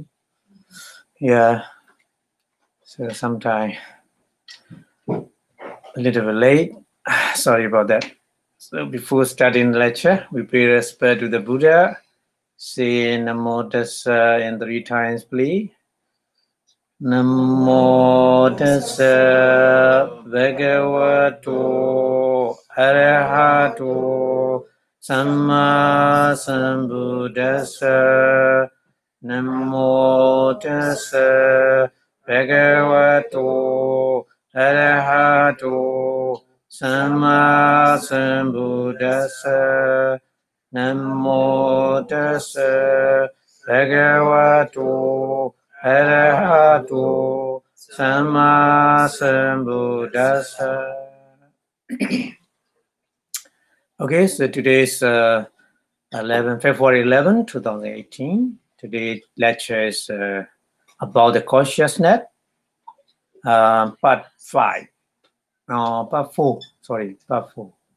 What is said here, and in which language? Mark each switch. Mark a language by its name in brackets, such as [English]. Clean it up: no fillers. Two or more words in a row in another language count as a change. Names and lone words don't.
[English] Yeah, so sometime a little bit late. Sorry about that. So before starting the lecture, we pay respect to the Buddha. Say [Pali] Namo Tassa [English] in 3 times, please. [Pali] Namo tassa bhagavato arahato samma sambuddhassa. Namo tassa bhagavato arahato samma sambuddhassa. Namo tassa bhagavato arahato samma sambuddhassa. [English] Okay, so today's February 11, 2018. Today's lecture is about the consciousness, part 5. Part 4. Sorry, part 4.